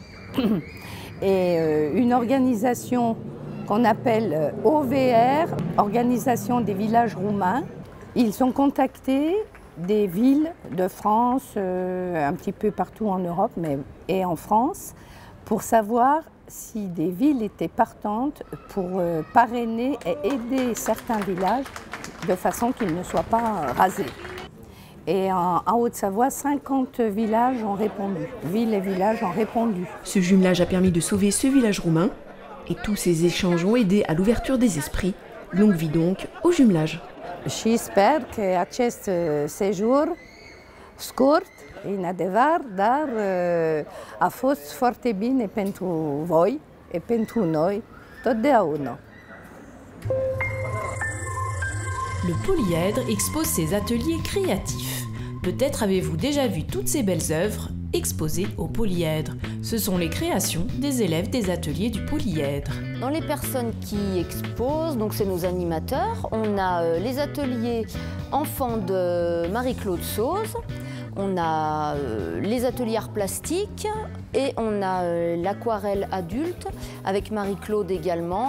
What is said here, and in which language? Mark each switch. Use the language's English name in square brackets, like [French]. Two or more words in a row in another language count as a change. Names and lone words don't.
[French] Et une organisation qu'on appelle OVR, Organisation des villages roumains, ils ont contacté des villes de France, un petit peu partout en Europe et en France, pour savoir si des villes étaient partantes pour parrainer et aider certains villages de façon qu'ils ne soient pas rasés. Et en Haute-Savoie, 50 villages ont répondu, villes et villages ont répondu. Ce jumelage a permis de sauver ce village roumain et tous ces échanges ont aidé à l'ouverture des esprits. Longue vie donc au jumelage. [Romanian] Și sper că acest sejur scurt, în adevăr, dar a fost foarte bine pentru voi și pentru noi totdeauna. [French] Le polyèdre expose ses ateliers créatifs. Peut-être avez-vous déjà vu toutes ces belles œuvres exposées au polyèdre. Ce sont les créations des élèves des ateliers du polyèdre. Dans les personnes qui exposent, donc c'est nos animateurs, on a les ateliers enfants de Marie-Claude Sauze, on a les ateliers arts plastiques et on a l'aquarelle adulte avec Marie-Claude également.